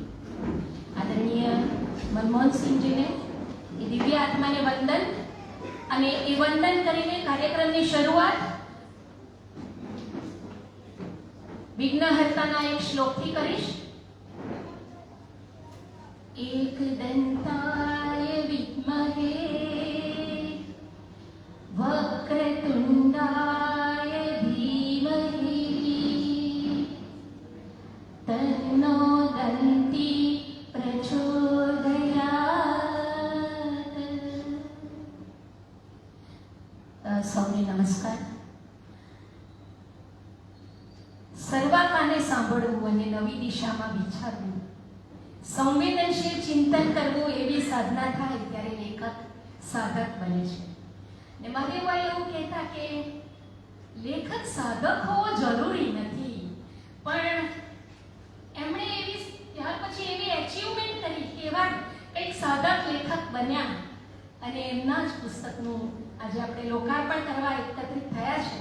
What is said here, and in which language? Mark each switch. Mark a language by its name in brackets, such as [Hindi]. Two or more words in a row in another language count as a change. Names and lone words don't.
[Gujarati] આદરણીય મનમોહનસિંહજીને એ દિવ્ય આત્માને વંદન, અને એ વંદન કરીને કાર્યક્રમની શરૂઆત વિઘ્નહર્તાના એક શ્લોકથી કરીશ. [Sanskrit] एकदन्ताय विद्महे वक्रतुण्डाय धीमहि तन्नो दन्ती प्रचोदयात्. [Gujarati] સૌને નમસ્કાર. સર્વાકાને સાંભળવું અને નવી દિશામાં વિચારવું, સંવેદનશીલ ચિંતન કરવું, એવી સાધના થાય ત્યારે લેખક સાધક બને છે. ને મહાદેવભાઈ એવું કહેતા કે લેખક સાધક હોવો જરૂરી નથી, પણ એમણે ત્યાર પછી એવી એચિવમેન્ટ કરી કે એવા કંઈક સાધક લેખક બન્યા અને એમના જ પુસ્તકનું આજે આપણે લોકાર્પણ કરવા એકત્રિત થયા છે.